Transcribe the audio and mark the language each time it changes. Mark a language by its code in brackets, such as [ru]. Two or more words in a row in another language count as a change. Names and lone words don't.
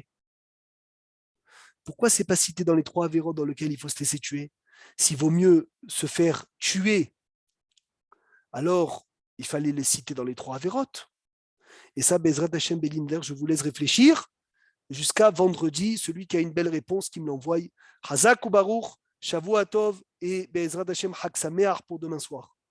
[fr] Pourquoi c'est pas cité dans les 3 avérots dans lesquels il faut se laisser tuer? S'il vaut mieux se faire tuer, alors il fallait les citer dans les 3 avérotes. Et ça, [he] בעזרת השם בלי נדר, [fr] je vous laisse réfléchir jusqu'à vendredi. Celui qui a une belle réponse, qui me l'envoie. [he] חזק וברוך שבוע טוב et בעזרת השם חג שמח [fr] pour demain soir.